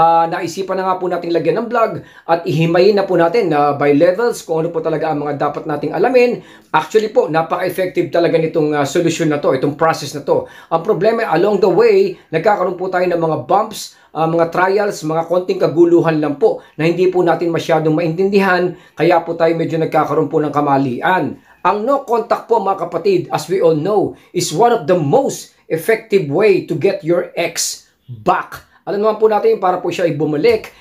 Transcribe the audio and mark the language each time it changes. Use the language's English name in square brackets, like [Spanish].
[Filipino] Naisipan na nga po natin lagyan ng vlog at ihimayin na po natin [English] by levels [Filipino] kung ano po talaga ang mga dapat nating alamin. Actually po, napaka-effective talaga nitong solusyon na to, itong process na to. Ang problema, [English] along the way, [Filipino] nagkakaroon po tayo ng mga bumps, mga trials, mga konting kaguluhan lang po na hindi po natin masyadong maintindihan, kaya po tayo medyo nagkakaroon po ng kamalian. [English] Ang no contact [Filipino] po mga kapatid, [English] as we all know, is one of the most effective way to get your ex back. [Filipino] Alam naman po natin para po siya ay bumalik.